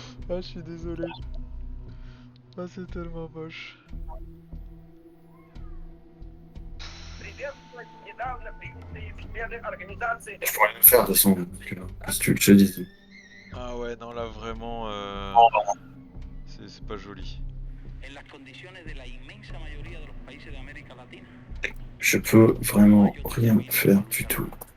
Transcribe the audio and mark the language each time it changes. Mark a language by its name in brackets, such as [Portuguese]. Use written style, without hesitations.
[French] Ah, je suis désolé. Ah, c'est tellement moche. Je pourrais rien faire de son. Qu'est-ce que tu veux que je te dise? Ah ouais, non, là, vraiment, c'est pas joli. [Spanish] En las condiciones de la inmensa mayoría de los países de América Latina. [French] Je peux vraiment rien faire du tout.